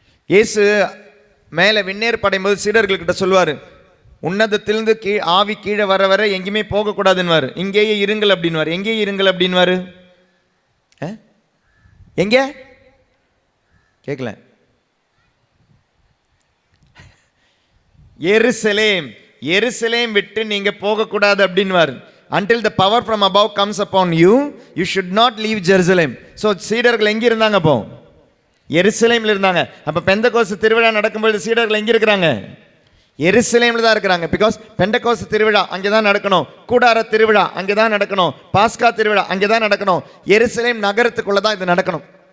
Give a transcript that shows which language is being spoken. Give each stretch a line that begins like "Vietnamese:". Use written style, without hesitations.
Tamil: இயேசு மேலே விண்ணேர் படையும்போது சீடர்கள்கிட்ட சொல்லுவார், உன்னதத்திலிருந்து ஆவி கீழே வர வர எங்கேயுமே போகக்கூடாதுன்னு, இங்கேயே இருங்கள் அப்படின்வார். எங்கேயே இருங்கள் அப்படின்வாரு? எங்கே கேட்கல? எருசலேம், எருசலேம் விட்டு நீங்க போகக்கூடாது அப்படின்வார்.
English: Until the power from above comes upon you, you should not leave Jerusalem. So
Tamil: சீடர்கள் எங்கே இருந்தாங்க? அப்போ எருசலேமில் இருந்தாங்க. அப்போ பெந்தெக்கோஸ்து திருவிழா நடக்கும்போது சீடர்கள் எங்கே இருக்கிறாங்க? எருசலேமில் தான் இருக்கிறாங்க.
English: because
Tamil: பெந்தெக்கோஸ்து திருவிழா அங்கே தான் நடக்கணும், கூடார திருவிழா அங்கே தான் நடக்கணும், பாஸ்கா திருவிழா அங்கே தான் நடக்கணும், எருசலேம் நகரத்துக்குள்ளே தான் இது நடக்கணும்.